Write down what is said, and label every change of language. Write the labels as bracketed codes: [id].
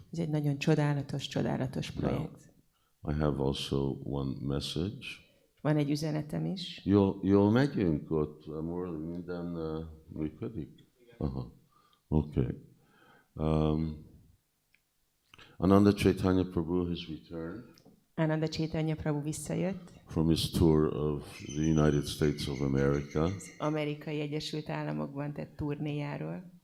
[hu] Ez egy nagyon csodálatos projekt. [en] I have also one message. [hu] Van egy üzenetem is. Jól megyünk ott, minden működik? [en] Aha, okay. Ananda Caitanya Prabhu has returned. [hu] Ananda Caitanya Prabhu visszajött [en] from his tour of the United States of America. [hu] az Amerikai Egyesült Államokban tett turnéjáról,